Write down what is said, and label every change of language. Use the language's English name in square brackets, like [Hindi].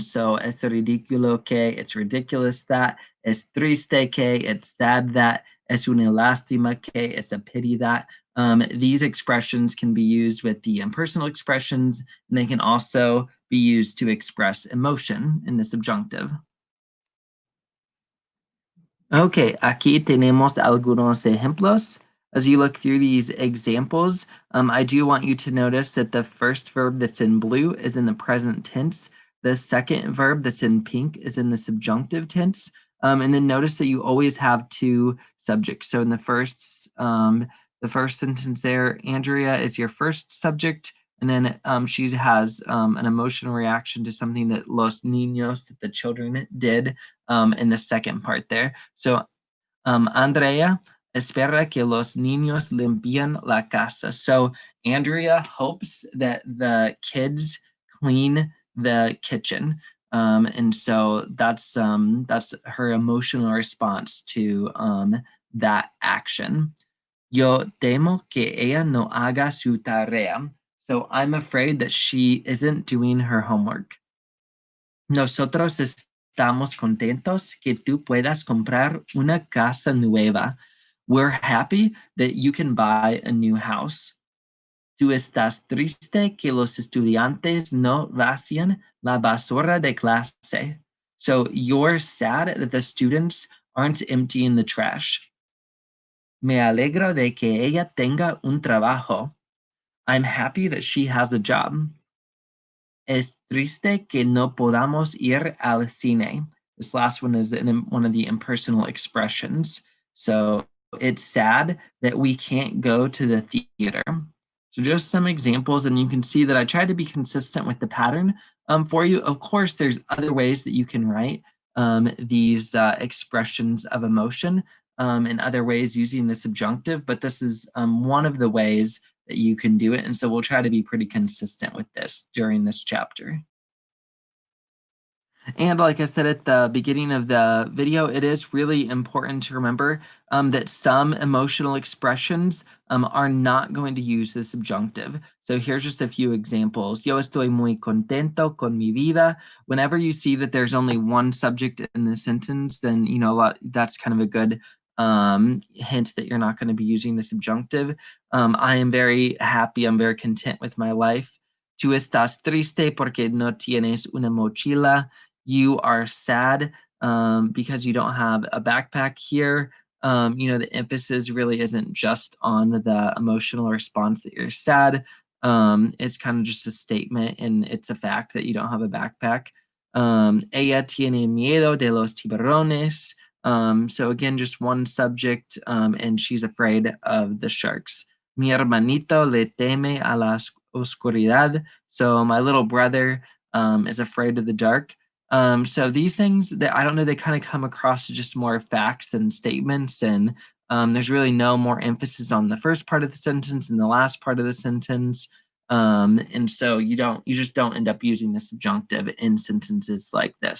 [English] So [Spanish] es ridículo que, [English] it's ridiculous that, [Spanish] es triste que, [English] it's sad that, [Spanish] es una lástima que, [English] it's a pity that. These expressions can be used with the impersonal expressions, and they can also be used to express emotion in the subjunctive. [Spanish] Okay, aquí tenemos algunos ejemplos. [English] As you look through these examples, I do want you to notice that the first verb that's in blue is in the present tense. The second verb that's in pink is in the subjunctive tense. And then notice that you always have two subjects. So in the first sentence there, Andrea is your first subject, and then she has an emotional reaction to something that [Spanish] los niños, [English] that the children did in the second part there. [Spanish] So Andrea espera que los niños limpien la casa. [English] So Andrea hopes that the kids clean the kitchen. And so that's her emotional response to that action. [Spanish] Yo temo que ella no haga su tarea. [English] So I'm afraid that she isn't doing her homework. [Spanish] Nosotros estamos contentos que tú puedas comprar una casa nueva. [English] We're happy that you can buy a new house. [Spanish] Tú estás triste que los estudiantes no vacían la basura de clase. [English] So you're sad that the students aren't emptying the trash. [Spanish] Me alegro de que ella tenga un trabajo. [English] I'm happy that she has a job. [Spanish] Es triste que no podamos ir al cine. [English] This last one is one of the impersonal expressions. So it's sad that we can't go to the theater. So just some examples, and you can see that I tried to be consistent with the pattern for you. Of course, there's other ways that you can write these expressions of emotion in other ways using the subjunctive, but this is one of the ways that you can do it. And so we'll try to be pretty consistent with this during this chapter. And like I said at the beginning of the video, it is really important to remember that some emotional expressions are not going to use the subjunctive. So here's just a few examples. [Spanish] Yo estoy muy contento con mi vida. [English] Whenever you see that there's only one subject in the sentence, then that's kind of a good hint that you're not going to be using the subjunctive. I am very happy. I'm very content with my life. [Spanish] Tú estás triste porque no tienes una mochila. [English] You are sad because you don't have a backpack here. The emphasis really isn't just on the emotional response that you're sad. It's kind of just a statement, and it's a fact that you don't have a backpack. [Spanish] Ella tiene miedo de los tiburones. [English] So again, just one subject, and she's afraid of the sharks. [Spanish] Mi hermanito le teme a la oscuridad. [English] So my little brother is afraid of the dark. So these things that I don't know, they kind of come across as just more facts and statements, and there's really no more emphasis on the first part of the sentence and the last part of the sentence. And so you just don't end up using the subjunctive in sentences like this.